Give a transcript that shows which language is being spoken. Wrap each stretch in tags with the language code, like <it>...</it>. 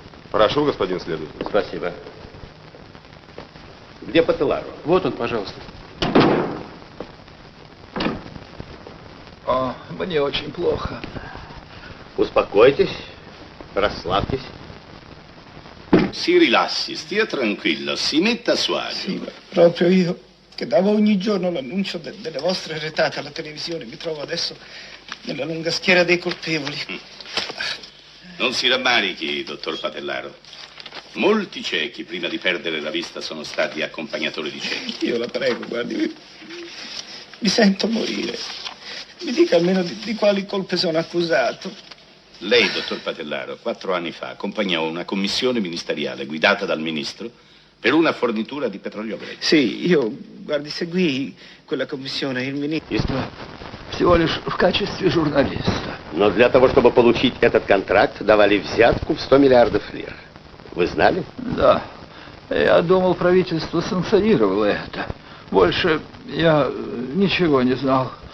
<ru>Прошу, господин следователь. Спасибо. Где Пателларо? Вот он, пожалуйста. О, мне очень плохо. Uspokойтесь, расслабьтесь.</ru> <it>Si rilassi, stia tranquillo, si metta a suo agio. Sì, proprio io, che davo ogni giorno l'annuncio delle vostre retate alla televisione, mi trovo adesso nella lunga schiera dei colpevoli. Non si rammarichi, dottor Patellaro. Molti ciechi, prima di perdere la vista, sono stati accompagnatori di ciechi. Io la prego, guardi, mi sento morire. Mi dica almeno di quali colpe sono accusato. Lei, dottor Patellaro, 4 anni fa accompagnò una commissione ministeriale guidata dal ministro per una fornitura di petrolio greco. Sì, io, guardi, seguì quella commissione, il ministro...</it> <ru>Всего лишь в качестве журналиста. Но для того, чтобы получить этот контракт, давали взятку в 100 миллиардов лир. Вы знали? Да. Я думал, правительство санкционировало это. Больше я ничего не знал.</ru>